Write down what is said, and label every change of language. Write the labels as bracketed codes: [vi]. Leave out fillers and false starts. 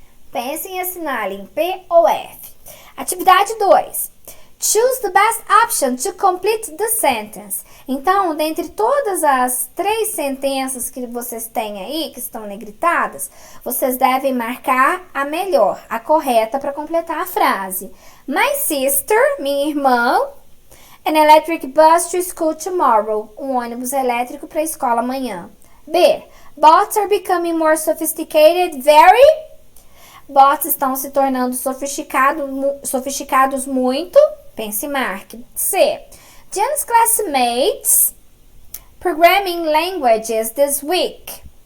[pt] Pensem e assinalem P ou F. Atividade 2. [en] Choose the best option to complete the sentence. [pt] Então, dentre todas as 3 sentenças que vocês têm aí, que estão negritadas, vocês devem marcar a melhor, a correta para completar a frase. [en] My sister, [pt] minha irmã, [en] an electric bus to school tomorrow. [pt] Um ônibus elétrico para a escola amanhã. B. [en] Bots are becoming more sophisticated very... [pt] Bots estão se tornando sofisticados muito. Pense e marque. C. [en] Jen's classmates programming languages this week.